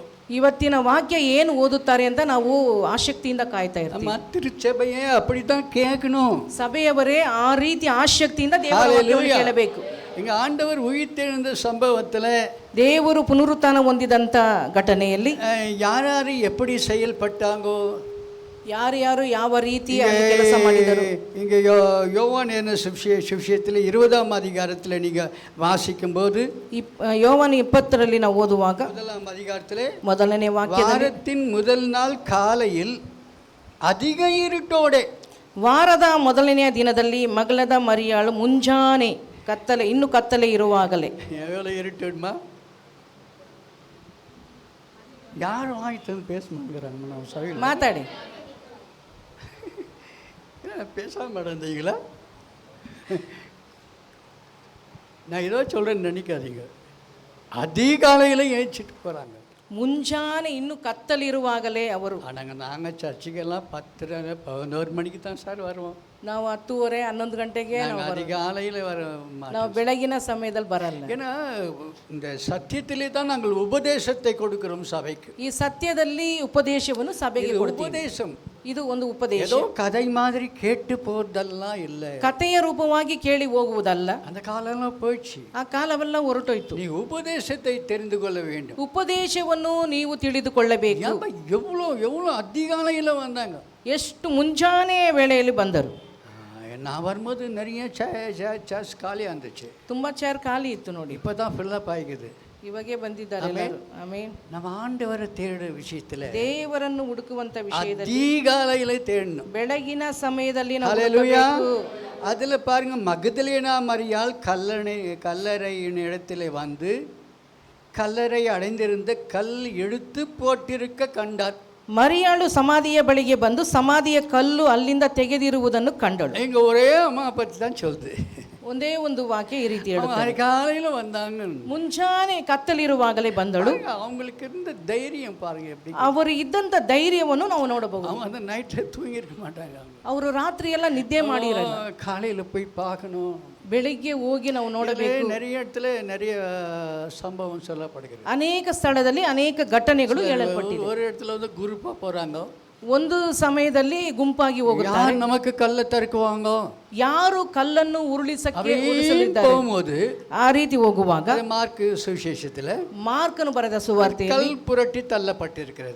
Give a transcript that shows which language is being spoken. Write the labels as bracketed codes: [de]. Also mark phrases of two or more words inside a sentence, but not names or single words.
[kn] ಇವತ್ತಿನ ವಾಕ್ಯ ಏನು ಓದುತ್ತಾರೆ ಅಂತ ನಾವು ಆಸಕ್ತಿಯಿಂದ ಕಾಯ್ತಾ ಇರ್ತೀವಿ. [ta] நம்ம திருச்சபையே அப்படித்தான் கேட்கணும். [kn] ಸಭೆಯವರೇ ಆ ರೀತಿ ಆಸಕ್ತಿಯಿಂದ ದೇವರ ವಾಕ್ಯವನ್ನು ಕೇಳಬೇಕು. [ta] இங்க ஆண்டவர் உயிர்த்தெழுந்த சம்பவத்தில் [kn] ದೇವರು ಪುನರುತ್ಥಾನ ಹೊಂದಿದಂಥ ಘಟನೆಯಲ್ಲಿ [ta] யார் எப்படி செயல்பட்டாங்கோ, [kn] ಯಾರು ಯಾವ ರೀತಿ ಕೆಲಸ ಮಾಡಿದರು. [ta] இங்கே யோவான் என்ன சுவிசேஷத்தில் 20ஆம் அதிகாரத்தில் நீங்கள் வாசிக்கும்போது [kn] ಯೋವಾನ 20ರಲ್ಲಿ ನಾವು ಓದುವಾಗ [ta] 1ஆம் அதிகாரத்தில் [kn] ಮೊದಲನೇ ವಾಕ್ಯದಲ್ಲಿ [ta] வாரத்தின் முதல் நாள் காலையில் அதிக இருட்டோಡೆ [kn] ವಾರದ ಮೊದಲನೆಯ ದಿನದಲ್ಲಿ ಮಗಳದ ಮರಿಯಾಳು ಮುಂಜಾನೆ ಇನ್ನೂ ಕತ್ತಲೆ ಇರುವಾಗಲೇ. [ta] எவ்வளோ இருட்டுமா, யாரும் ஆயிட்டு பேச மாட்டேங்கிறாங்க. நான் சபையில் [kn] ಮಾತಾಡಿ [ta] பேசாம நடந்தீங்களா? நான் ஏதோ சொல்கிறேன்னு நினைக்காதீங்க. அதிகாலையில் ஏஞ்சிட்டு போகிறாங்க. [kn] ಮುಂಜಾನೆ ಇನ್ನೂ ಕತ್ತಲಿರುವಾಗಲೇ ಅವರು. [ta] நாங்கள் சர்ச்சுக்கெல்லாம் 10-11 மணிக்கு தான் சார் வருவோம். [kn] ನಾವು 10:30 11 ಗಂಟೆಗೆ [ta] அதிகாலையில் [kn] ನಾವು ಬೆಳಗಿನ ಸಮಯದಲ್ಲಿ ಬರಲ್ಲ. [ta] ஏன்னா இந்த சத்தியத்திலே தான் நாங்கள் உபதேசத்தை கொடுக்கிறோம் சபைக்கு. [kn] ಈ ಸತ್ಯದಲ್ಲಿ ಉಪದೇಶವನ್ನು ಸಭೆಗೆ ಕೊಡ್ತೀವಿ. [ta] உபதேசம் [kn] ಇದು ಒಂದು ಉಪದೇಶ. [ta] ஏதோ கதை மாதிரி கேட்டு போறதெல்லாம் இல்லை. [kn] ಕಥೆಯ ರೂಪವಾಗಿ ಕೇಳಿ ಹೋಗುವುದಲ್ಲ. [ta] அந்த காலம்லாம் போயிடுச்சு. [kn] ಆ ಕಾಲವೆಲ್ಲ ಹೊರಟೋಯ್ತು. [ta] நீ உபதேசத்தை தெரிந்து கொள்ள வேண்டும். [kn] ಉಪದೇಶವನ್ನು ನೀವು ತಿಳಿದುಕೊಳ್ಳಬೇಕು. [ta] எவ்வளோ அதிகாலையில் வந்தாங்க. [kn] ಎಷ್ಟು ಮುಂಜಾನೆ ವೇಳೆಯಲ್ಲಿ ಬಂದರು. [ta] நான் வரும்போது நிறைய சேர்ச் காலியாக இருந்துச்சு. [kn] ತುಂಬ ಚೇರ್ ಖಾಲಿ ಇತ್ತು ನೋಡಿ. [ta] இப்போ தான் [en] fill up [ta] ஆகிக்குது. [kn] ಇವಾಗೆ ಬಂದಿದ್ದಾರೆ ಎಲ್ಲರೂ. ಆಮೆನ್. [ta] நம்ம ஆண்டவரை தேடுற விஷயத்தில் [kn] ದೇವರನ್ನು ಹುಡುಕುವಂತ ವಿಷಯದಲ್ಲಿ [ta] அதிகாலையில் தேடணும். [kn] ಬೆಳಗಿನ ಸಮಯದಲ್ಲಿ ನಾವು [ta] ஹல்லேலூயா. [kn] ಹುಡುಕಬೇಕು. [ta] அதில் பாருங்க, மகதலேனா மரியாள் கல்லறையின் இடத்துல வந்து கல்லறை அடைந்திருந்த கல் எடுத்து போட்டிருக்க கண்டார். [kn] ಮರಿಯಾಳು ಸಮಾಧಿಯ ಬಳಿಗೆ ಬಂದು ಸಮಾಧಿಯ ಕಲ್ಲು ಅಲ್ಲಿಂದ ತೆಗೆದಿರುವುದನ್ನು ಕಂಡಳು. [ta] இங்கே ஒரே அம்மா பற்றி தான் சொல்லுது. [kn] ಒಂದೇ ಒಂದು ವಾಕ್ಯ ಈ ರೀತಿ ಹೇಳುತ್ತದೆ. [ta] காலையில் வந்தாங்க. [kn] ಮುಂಜಾನೆ ಕತ್ತಲಿರುವಾಗಲೇ ಬಂದಳು. [ta] அவங்களுக்கு இருந்த தைரியம் பாருங்க எப்படி. [kn] ಅವರು ಇದ್ದಂಥ ಧೈರ್ಯವನ್ನು ನಾವು ನೋಡಬಹುದು. [ta] அவங்க அந்த நைட்டில் தூங்கியிருக்க மாட்டாங்க. [kn] ಅವರು ರಾತ್ರಿ ಎಲ್ಲ ನಿದ್ದೆ ಮಾಡಿರಲ್ಲ. [ta] காலையில் போய் பார்க்கணும். [kn] ಬೆಳಿಗ್ಗೆ ಹೋಗಿ ನಾವು ನೋಡಬೇಕು. [ta] நிறைய இடத்துல நிறைய சம்பவம் சொல்லப்படுகிறது. [kn] ಅನೇಕ ಸ್ಥಳದಲ್ಲಿ ಅನೇಕ ಘಟನೆಗಳು ಹೇಳಲ್ಪಟ್ಟಿವೆ. [ta] ஒரு இடத்துல வந்து குரூப்பாக போகிறாங்க. [kn] ಒಂದು ಸಮಯದಲ್ಲಿ ಗುಂಪಾಗಿ ಹೋಗುತ್ತಾರೆ. [ta] நமக்கு கல்லை தருக்குவாங்க. [kn] ಯಾರು ಕಲ್ಲನ್ನು ಉರುಳಿಸಕ್ಕೆ [ta] போகும்போது [kn] ಆ ರೀತಿ ಹೋಗುವಾಗ [ta] மார்க் சுவிசேஷத்தில் [kn] ಮಾರ್ಕನು ಬರೆದ ಸುವಾರ್ತೆಯಲ್ಲಿ [ta] கல் புரட்டி தள்ளப்பட்டிருக்கிறது.